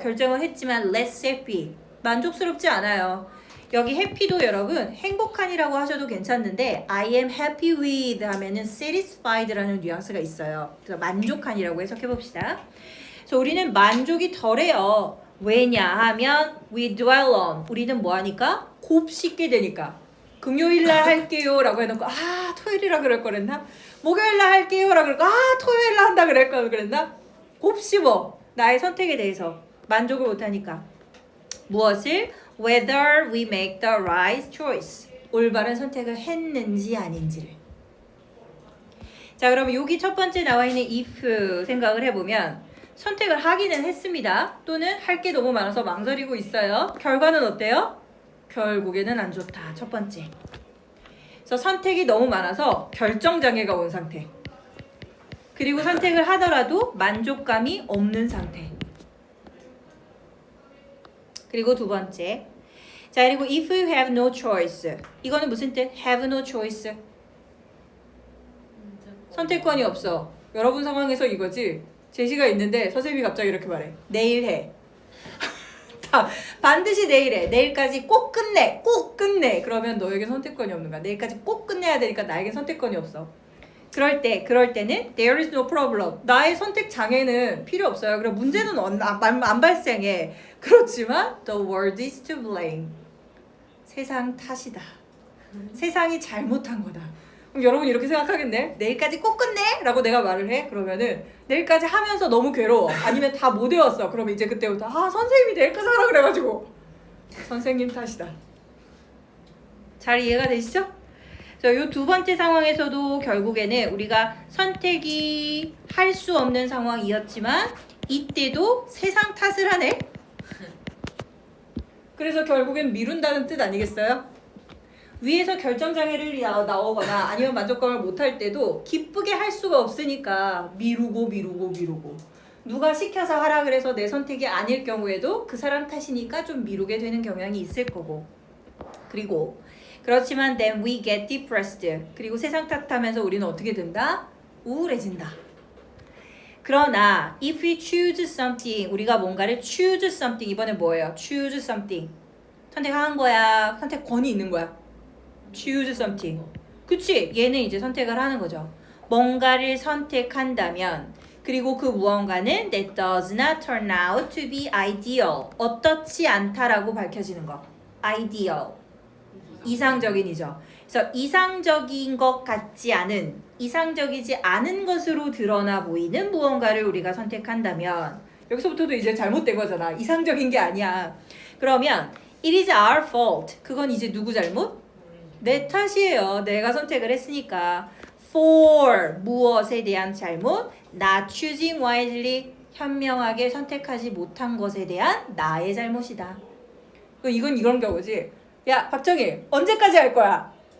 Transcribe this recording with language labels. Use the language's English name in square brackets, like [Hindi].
[Korean] 결정을 했지만 less happy. 만족스럽지 않아요. 여기 happy도 여러분 행복한이라고 하셔도 괜찮는데 [English] I am happy with [Korean] 하면은 satisfied라는 뉘앙스가 있어요. 그래서 만족한이라고 해석해 봅시다. 그래서 우리는 만족이 덜해요. 왜냐하면 [English] we dwell on. [Korean] 우리는 뭐 하니까? 곱씹게 되니까. 금요일날 할게요 라고 해놓고 아 토요일이라 그럴 거랬나? 목요일날 할게요 라고 그러고 아 토요일날 한다 그럴 걸 그랬나? 곱씹어. 나의 선택에 대해서 만족을 못하니까. 무엇을? [English] Whether we make the right choice. [Korean] 올바른 선택을 했는지 아닌지를. 자, 그럼 여기 첫 번째 나와 있는 if 생각을 해보면 선택을 하기는 했습니다. 또는 할 게 너무 많아서 망설이고 있어요. 결과는 어때요? 결국에는 안 좋다. 첫 번째. 그래서 선택이 너무 많아서 결정장애가 온 상태. 그리고 선택을 하더라도 만족감이 없는 상태. 그리고 두 번째. 자, 그리고 [English] if you have no choice. [Korean] 이거는 무슨 뜻? have no choice. 선택권이 없어. 여러분 상황에서 이거지. 제시가 있는데 선생님이 갑자기 이렇게 말해. 내일 해. 반드시 내일 해. 내일까지 꼭 끝내. 꼭 끝내. 그러면 너에게 선택권이 없는 거야. 내일까지 꼭 끝내야 되니까 나에게 선택권이 없어. 그럴 때는 [English] there is no problem. [Korean] 나의 선택 장애는 필요 없어요. 그럼 문제는 안 발생해. 그렇지만 [English] the world is to blame. [Korean] 세상 탓이다. 세상이 잘못한 거다. 그럼 여러분 이렇게 생각하겠네. 내일까지 꼭 끝내? 라고 내가 말을 해. 그러면은 내일까지 하면서 너무 괴로워. 아니면 다 못 외웠어. 그러면 이제 그때부터 아 선생님이 내일까지 하라 그래가지고 선생님 탓이다. 잘 이해가 되시죠? 이 두 번째 상황에서도 결국에는 우리가 선택이 할 수 없는 상황이었지만 이때도 세상 탓을 하네. 그래서 결국엔 미룬다는 뜻 아니겠어요? 위에서 결정장애를 나오거나 아니면 만족감을 못할 때도 기쁘게 할 수가 없으니까 미루고 누가 시켜서 하라 그래서 내 선택이 아닐 경우에도 그 사람 탓이니까 좀 미루게 되는 경향이 있을 거고. 그리고 그렇지만 [English] then we get depressed. [Korean] 그리고 세상 탓하면서 우리는 어떻게 된다? 우울해진다. [English] 그러나 if we choose something, [Korean] 우리가 뭔가를 [English] choose something, [Korean] 이번에 뭐예요? [English] choose something. [Korean] 선택한 거야. 선택권이 있는 거야. choose something. 그치? 얘는 이제 선택을 하는 거죠. 뭔가를 선택한다면 그리고 그 무언가는 [English] that does not turn out to be ideal. [Korean] 어떻지 않다라고 밝혀지는 거. ideal. 이상적인이죠. 그래서 이상적인 것 같지 않은, 이상적이지 않은 것으로 드러나 보이는 무언가를 우리가 선택한다면 여기서부터도 이제 잘못된 거잖아. 이상적인 게 아니야. 그러면 [English] it is our fault. [Korean] 그건 이제 누구 잘못? 내 탓이에요. 내가 선택을 했으니까. for 무엇에 대한 잘못? [English] not choosing wisely. [Korean] 현명하게 선택하지 못한 것에 대한 나의 잘못이다. 이건 이런 경우지. 야 박정희 언제까지 할 거야?